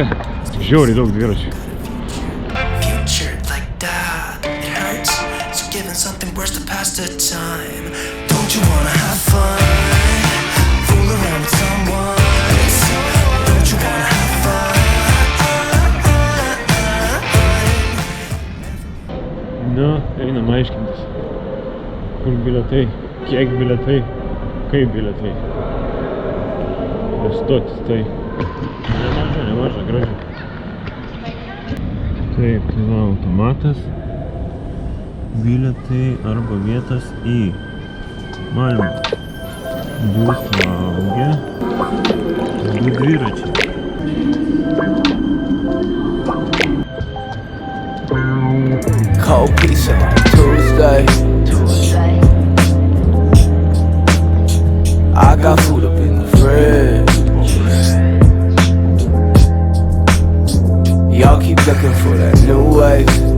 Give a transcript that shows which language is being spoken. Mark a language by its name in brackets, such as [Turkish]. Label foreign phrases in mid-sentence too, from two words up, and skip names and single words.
[Lithuanian] Žiauriai daug dviračių. [English] Future like that, it hurts. So giving something worse to pass the time. Don't you wanna have fun? Fool around with someone. Don't you wanna have fun? [Lithuanian] Nu, einam aiškintis. Kur bilietai, kiek bilietai, kaip bilietai. Stotis, tai nemaža, graži. Taip, tai va, automatas, bilietai arba vietas į Malmo. 2 suaugę, 2 dviračiai. [English] Cold pizza Tuesday. I got food up in the fridge. Y'all keep looking for that new wave.